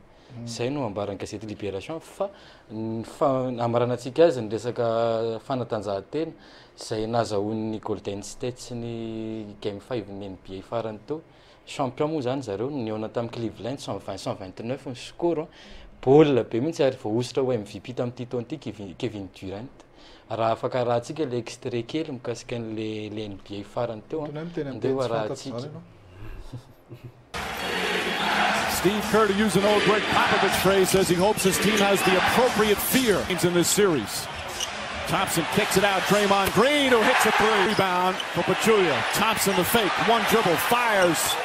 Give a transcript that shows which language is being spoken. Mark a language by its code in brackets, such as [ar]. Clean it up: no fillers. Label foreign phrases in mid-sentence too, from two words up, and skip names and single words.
[mg] Zay no ambaran'ny gazety Libération fa amaranantsika azy niresaka fanatanjahantena izay nazahoan'ny Golden State sy ny Game 5 ny NBA farany teo. Champion moa zany zareo niona tamin'ny Cleveland 120-129 ny score. Baolina be mihitsy ary voaositra ho MVP tamin'ity taona ity Kevin Durant. Raha afaka rahantsika le extrait kely mikasika an'le NBA farany teo andeha rahantsika. [en] Steve Kerr, to use an old Greg Popovich phrase, says he hopes his team has the appropriate fear in this series. Thompson kicks it out, Draymond Green, who hits a three. Rebound for Pachulia. Thompson the fake, one dribble, fires.